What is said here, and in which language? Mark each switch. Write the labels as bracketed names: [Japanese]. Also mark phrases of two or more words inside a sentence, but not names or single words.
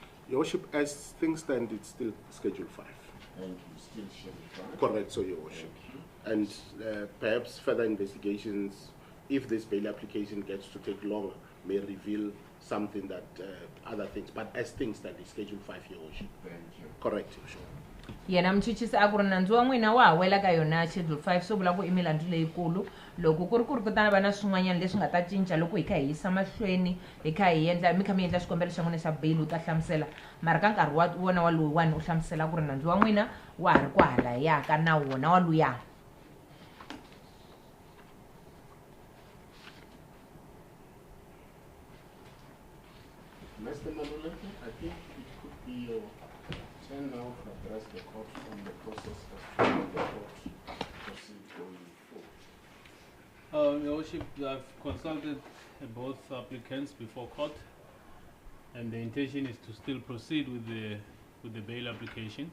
[English] Your Worship, as things stand, it's still Schedule 5. Thank you. Still Schedule 5? Correct, so Your Worship. And perhaps further investigations, if this bail application gets to take longer, may reveal something that other things. But as things stand, it's Schedule 5, Your Worship. Thank you. Correct, Your Worship. [Tsonga] Yena mchuchisi a ku ri nandzu wa n'wina wa ha wela ka yona Schedule 5 swo vula ku i milandzu leyikulu loko ku ri kutani va na swin'wanyana leswi nga ta cinca loko hi kha hi yisa mahlweni hi kha hi endla mi kha mi endla xikombelo xa n'wina xa bail u ta hlamusela mara ka nkarhi wa wona wa loyiwani u hlamusela ku ri nandzu wa n'wina wa ha ri ku halayaka na wona wa luya. [English] Mr. Maluleke, I think it could be your turn now to address the court on the process as to how the court proceed going forward. Your Worship, I've consulted both applicants before court, and the intention is to still proceed with the bail application.